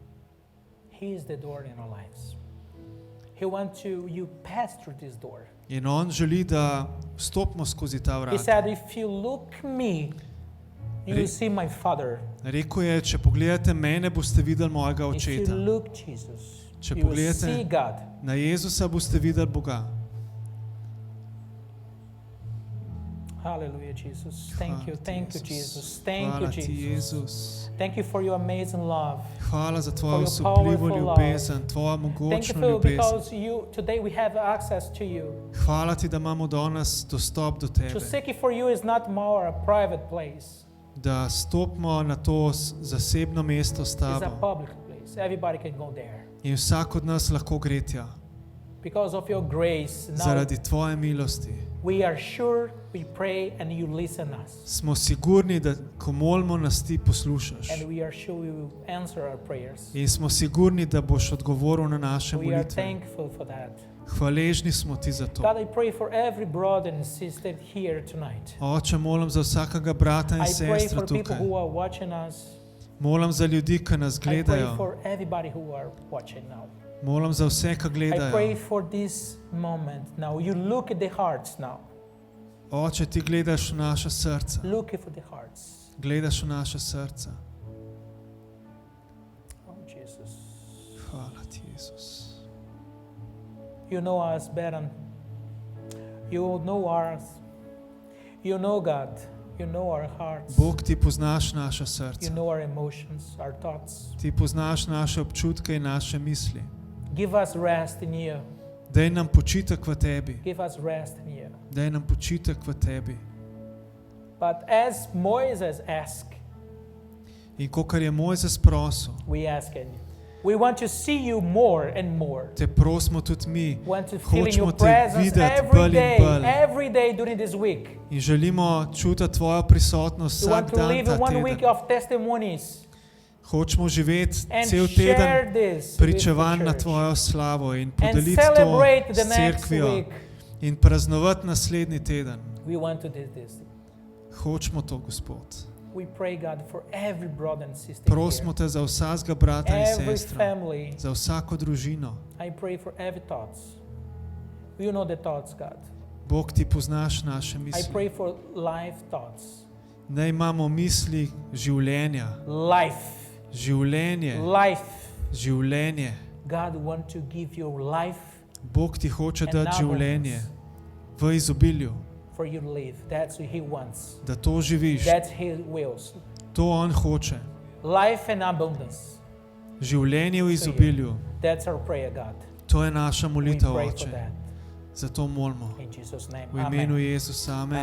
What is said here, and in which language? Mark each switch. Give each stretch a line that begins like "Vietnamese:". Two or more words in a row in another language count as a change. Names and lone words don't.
Slovenian: In on želi, da vstopimo skozi ta vrata. Rekel je, če pogledate mene, boste videli mojega očeta. Če pogledate na Jezusa, boste videli Boga.
English: Hallelujah, Jesus. Thank you, Jesus. Thank you,
Slovenian: Hvala ti,
English: Jesus.
Slovenian: Jezus.
English: Thank you for your amazing love.
Slovenian: Hvala za tvojo
English: For your
Slovenian: osupljivo
English: powerful
Slovenian: ljubezen, tvojo
English: Thank you
Slovenian: mogočno
English: for
Slovenian: ljubezen.
English: because today we have access to you.
Slovenian: Hvala ti, da imamo danes dostop do
English: To
Slovenian: tebe.
English: seek you for you is not more a private place.
Slovenian: Da stopimo na to zasebno mesto s
English: It's a
Slovenian: tabo.
English: public place. Everybody can go there.
Slovenian: In vsak od nas lahko gre tja.
English: Because of your grace, now
Slovenian: Zaradi tvoje milosti.
English: we are sure we pray and you listen us.
Slovenian: Smo sigurni, da ko molimo, nas ti poslušaš.
English: And we are sure you will answer our prayers.
Slovenian: In smo sigurni, da boš odgovoril na naše
English: We are
Slovenian: molitve.
English: thankful for that.
Slovenian: Hvaležni smo ti za to.
English: God, I pray for every brother and sister here tonight.
Slovenian: Oče, molim za vsakega brata in
English: I pray
Slovenian: sestro
English: for people
Slovenian: tukaj.
English: who are watching us.
Slovenian: Molim za ljudi, ki nas
English: I pray
Slovenian: gledajo.
English: for everybody who are watching now.
Slovenian: Molim za vse, ki
English: I pray
Slovenian: gledajo.
English: for this moment now. You look at the hearts now.
Slovenian: Oče, ti gledaš v naša srca.
English: Look for the hearts.
Slovenian: Gledaš v naša srca.
English: Oh, Jesus.
Slovenian: Hvala ti, Jezus.
English: You know us better. You know us. You know God. You know our hearts.
Slovenian: Bog, ti poznaš naša
English: You
Slovenian: srca.
English: know our emotions, our thoughts.
Slovenian: Ti poznaš naše občutke in naše misli.
English: Give us rest in you.
Slovenian: Daj nam počitek v tebi.
English: Give us rest in you.
Slovenian: Daj nam počitek v tebi.
English: But as Moses asked,
Slovenian: In kakor je Mojzes prosil,
English: we ask it. We want to see you more and more.
Slovenian: te prosimo tudi mi.
English: We want to feel in
Slovenian: Hočemo
English: your
Slovenian: te
English: presence
Slovenian: videti bolj in bolj.
English: every day during this week.
Slovenian: In želimo čutiti tvojo prisotnost
English: We want
Slovenian: vsak
English: to
Slovenian: dan
English: live
Slovenian: ta
English: one week
Slovenian: teden.
English: of testimonies
Slovenian: Hočemo živeti
English: and
Slovenian: cel
English: share
Slovenian: teden
English: this with
Slovenian: pričevanj
English: the
Slovenian: na
English: church.
Slovenian: tvojo slavo in
English: And
Slovenian: podeliti to
English: celebrate the
Slovenian: s
English: next
Slovenian: cerkvijo
English: week.
Slovenian: in praznovati naslednji teden.
English: We want to do this.
Slovenian: Hočemo to, Gospod.
English: We pray, God, for every brother and sister
Slovenian: Prosimo
English: here.
Slovenian: te za vsakega brata in
English: Every
Slovenian: sestro,
English: family.
Slovenian: za vsako družino.
English: I pray for every thoughts. You know the thoughts, God.
Slovenian: Bog, ti poznaš naše
English: I
Slovenian: misli.
English: pray for life thoughts.
Slovenian: Naj imamo misli življenja.
English: Life.
Slovenian: Življenje.
English: Life.
Slovenian: Življenje.
English: God want to give you life
Slovenian: Bog ti hoče
English: and
Slovenian: dati življenje
English: abundance
Slovenian: v izobilju,
English: for you to live. That's what He wants.
Slovenian: da to živiš.
English: That's His wills.
Slovenian: To on hoče.
English: Life and abundance.
Slovenian: Življenje v izobilju.
English: That's our prayer, God.
Slovenian: To je naša
English: We
Slovenian: molitev,
English: pray for
Slovenian: Oče.
English: that.
Slovenian: Zato molimo.
English: In Jesus' name.
Slovenian: V imenu Amen. Jezusa. Amen.